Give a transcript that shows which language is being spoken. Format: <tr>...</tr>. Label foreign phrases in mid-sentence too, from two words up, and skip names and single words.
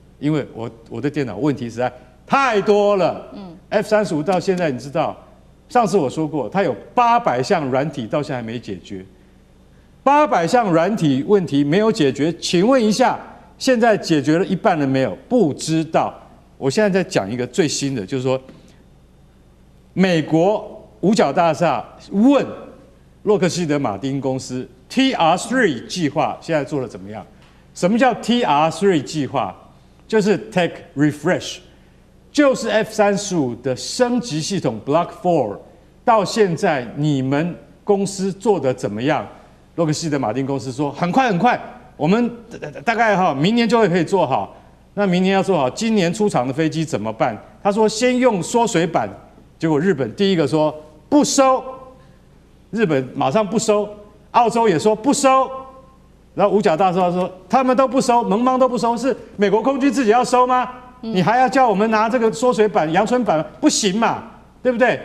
<zh>因為我的電腦問題實在太多了。F-35到現在你知道，上次我說過，它有800項軟體到現在還沒解決。800項軟體問題沒有解決，請問一下，現在解決了一半了沒有？不知道。我現在在講一個最新的，就是說，美國五角大廈問洛克希德馬丁公司 TR3 計劃現在做得怎麼樣？什麼叫 TR3 計劃？就是</zh> <en>Tech Refresh。</en> <zh>就是 F-35的升級系統 Block 4，到現在你們公司做得怎麼樣？洛克希德馬丁公司說很快，我們大概明年就会可以做好。那明年要做好，今年出厂的飞機怎麼辦？他說先用縮水版，結果日本第一個說不收，日本馬上不收，澳洲也說不收，然後五角大廈說他們都不收，盟邦都不收，是美國空軍自己要收嗎？你還要叫我們拿這個縮水版、陽春版，不行嘛，對不對？</zh>